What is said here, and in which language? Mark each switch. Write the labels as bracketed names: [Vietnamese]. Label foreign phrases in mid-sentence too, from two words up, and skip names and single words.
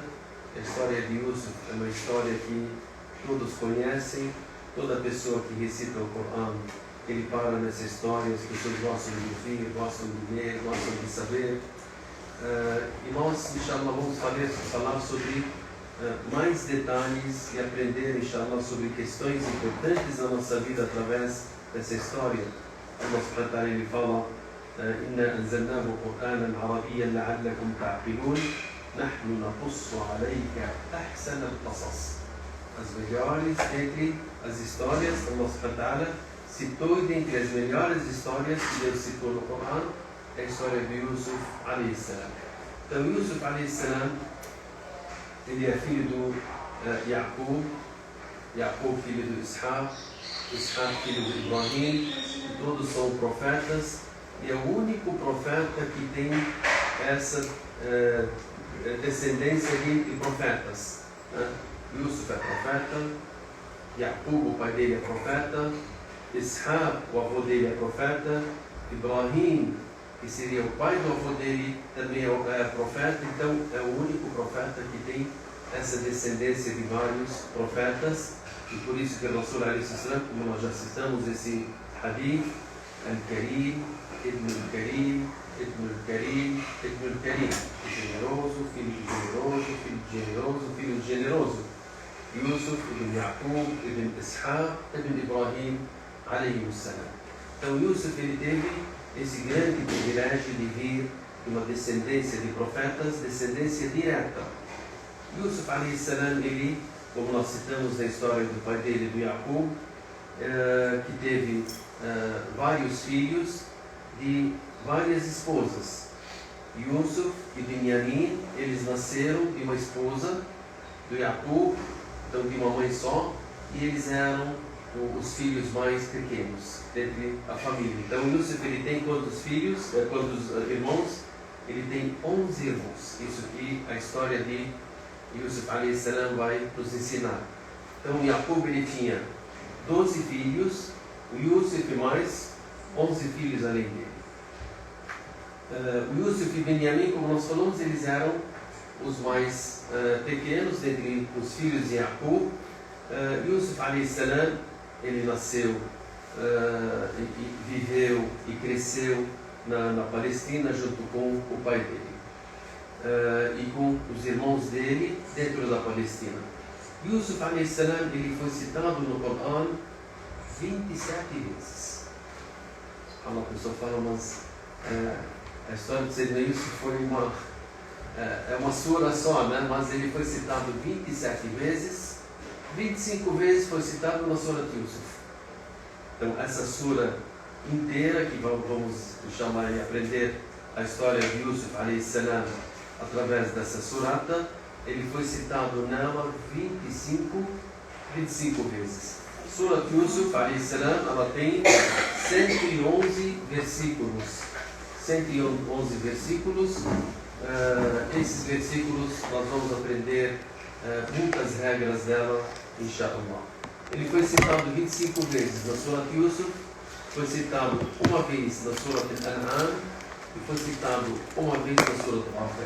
[Portuguese] A história de Yusuf é uma história que todos conhecem, toda pessoa que recita o Corão, ele para nessa história, as pessoas gostam de ouvir, gostam de ler, gostam de saber. E nós, inshallah, vamos falar sobre mais detalhes e aprender, inshallah, sobre questões importantes na nossa vida através dessa história. O nosso profeta, ele fala: [Arabic] "إنا أنزلناه قرآنا عربيا لعلكم تعقلون، نحن نقص عليك أحسن القصص." [Portuguese] As melhores entre as histórias, o nosso profeta citou, dentre as melhores histórias que Deus citou no Corão, é a história de Yusuf [Arabic] عليه السلام. [Portuguese] Então, Yusuf [Arabic] عليه السلام, [Portuguese] ele é filho do Yaqub, Yaqub filho do Ishaq, Ishaq filho de Ibrahim, todos são profetas, e é o único profeta que tem essa descendência de profetas. Yusuf é profeta, Yaqub, o pai dele, é profeta, Ishaq, o avô dele, é profeta, Ibrahim, que seria o pai do avô dele, também é profeta. Então é o único profeta que tem essa descendência de vários profetas, e por isso que o [Arabic] الرسول عليه السلام, [Portuguese] como nós já citamos esse hadith, [Arabic] الكريم، ابن الكريم، ابن الكريم، ابن الكريم, [Portuguese] generoso, filho de generoso, filho de generoso, filho de generoso. [Arabic] يوسف بن يعقوب، بن إسحاق، بن إبراهيم عليه السلام. [Portuguese] Então Yusuf, ele teve esse grande privilégio de vir de uma descendência de profetas, descendência direta. Yusuf [Arabic] عليه السلام, [Portuguese] ele, como nós citamos na história do pai dele, do Yaqub, que teve vários filhos de várias esposas. Yusuf e Binyamin, eles nasceram de uma esposa do Yaqub, então de uma mãe só, e eles eram os filhos mais pequenos dentre a família. Então Yusuf, ele tem quantos filhos, quantos irmãos? Ele tem 11 irmãos. Isso que a história de Yusuf [Arabic] عليه السلام [Portuguese] vai nos ensinar. Então Yaqub, ele tinha 12 filhos, o Yusuf mais 11 filhos além dele. O Yusuf e Benjamim, como nós falamos, eles eram os mais pequenos dentre os filhos de Yaqub. Yusuf [Arabic] عليه السلام, [Portuguese] ele nasceu e viveu e cresceu na Palestina junto com o pai dele e com os irmãos dele dentro da Palestina. Yusuf [Arabic] عليه السلام, [Portuguese] ele foi citado no Corão 27 vezes. A pessoa fala, mas a história de Sayyidina Yusuf foi uma sura só, né? Mas ele foi citado 27 vezes, 25 vezes foi citado na sura de Yusuf. Então essa sura inteira, que vamos chamar e aprender a história de Yusuf [Arabic] عليه السلام [Portuguese] através dessa surata, ele foi citado nela 25 vezes. Sura de Yusuf [Arabic] عليه السلام, [Portuguese] ela tem 111 versículos. 111 versículos. Esses versículos nós vamos aprender muitas regras dela, inshallah. Ele foi citado 25 vezes na Surah Yusuf, foi citado uma vez na Surah Al-An'am e foi citado uma vez na Surah Al-Ghafir.